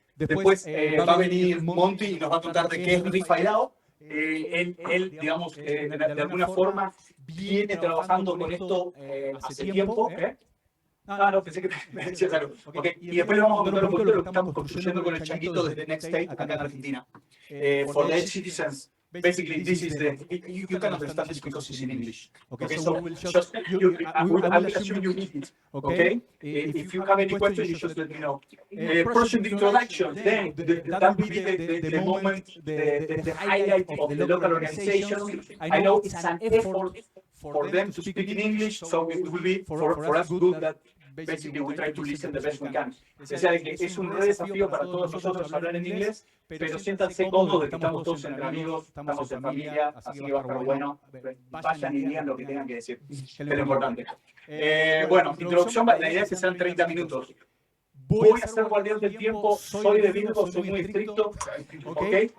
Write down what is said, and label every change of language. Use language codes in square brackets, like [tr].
[es] Después va a venir Monty y nos va a contar de qué es ReFi DAO. Él, digamos, de alguna forma viene trabajando con esto hace tiempo. No, pensé que me decías algo. Okay. Y después le vamos a contar un poquito lo que estamos construyendo con el changuito desde Next State acá en Argentina. [en] For the Edge citizens, basically this is the, you can understand this because it's in English. Okay, so I will assume you need it. Okay, if you have any questions, you just let me know. Project introduction, then that will be the moment, the highlight of the local organization. I know it's an effort for them to speak in English, so it will be for us good that basically we try to listen the best we can. [es] O sea, que es un re desafío para todos nosotros hablar en inglés, pero siéntanse cómodos de que estamos todos entre amigos, estamos en familia, así que va a estar bueno. Vayan y digan lo que tengan que decir, que es lo importante. Bueno, introducción, la idea es que sean 30 minutos. Voy a ser guardián del tiempo, soy de Virgo, soy muy estricto, ¿okay?